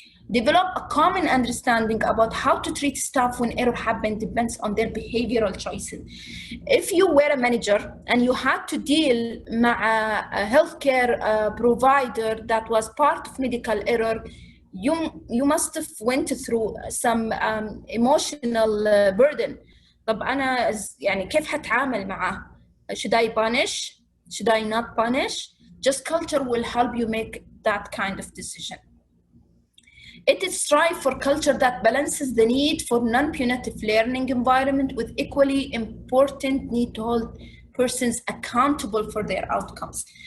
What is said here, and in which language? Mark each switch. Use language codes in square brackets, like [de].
[en] Develop a common understanding about how to treat staff when error happens depends on their behavioral choices. If you were a manager and you had to deal with a healthcare provider that was part of medical error, you must have went through some emotional burden. [ar] طب أنا يعني كيف حتعامل معه? [en] Should I punish? Should I not punish? Just culture will help you make that kind of decision. It is strive for culture that balances the need for non-punitive learning environment with equally important need to hold persons accountable for their outcomes.